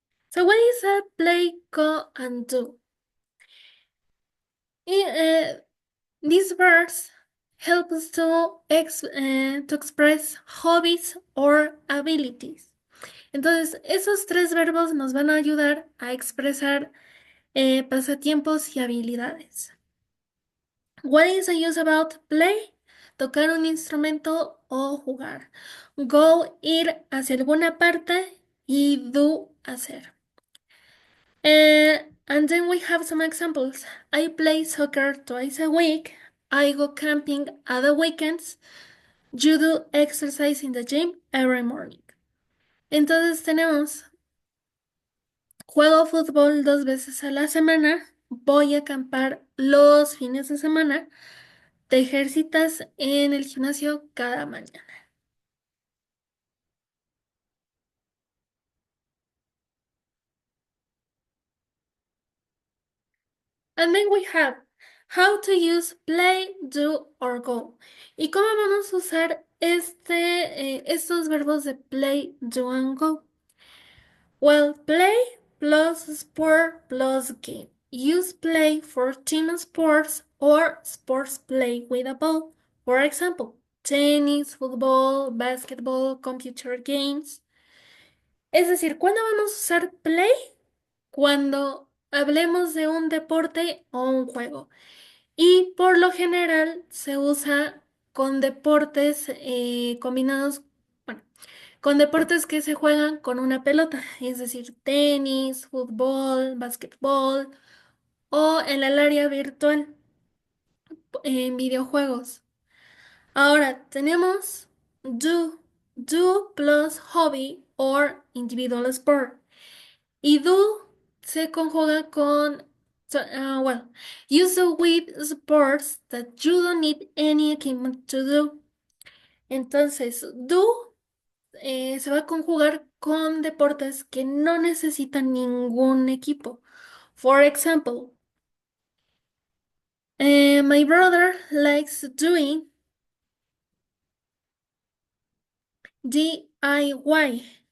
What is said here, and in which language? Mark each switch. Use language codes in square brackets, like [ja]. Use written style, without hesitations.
[en] So what is a play, go, and do? These verbs help us to express hobbies or abilities. [es] Entonces, esos tres verbos nos van a ayudar a expresar pasatiempos y habilidades. [en] What is the use about play? [es] Tocar un instrumento o jugar. Go, ir hacia alguna parte y do, hacer. [en] And then we have some examples. I play soccer twice a week. I go camping at the weekends. You do exercise in the gym every morning. [es] Entonces tenemos, juego fútbol 2 veces a la semana. Voy a acampar los fines de semana. Te ejercitas en el gimnasio cada mañana. [en] And then we have how to use play, do, or go. [es] ¿Y cómo vamos a usar estos verbos de [en] play, do, and go? Well, play plus sport plus game. Use play for team sports or sports play with a ball. For example, tennis, football, basketball, computer games. [es] Es decir, ¿cuándo vamos a usar play? Cuando hablemos de un deporte o un juego. Y por lo general se usa con deportes combinados, bueno, con deportes que se juegan con una pelota, es decir, tenis, fútbol, básquetbol o en el área virtual, en videojuegos. Ahora tenemos [en] do plus hobby or individual sport. [es] Y do se conjuga con, [en] well, use do with sports that you don't need any equipment to do. [es] Entonces, do se va a conjugar con deportes que no necesitan ningún equipo. [en] For example, my brother likes doing DIY.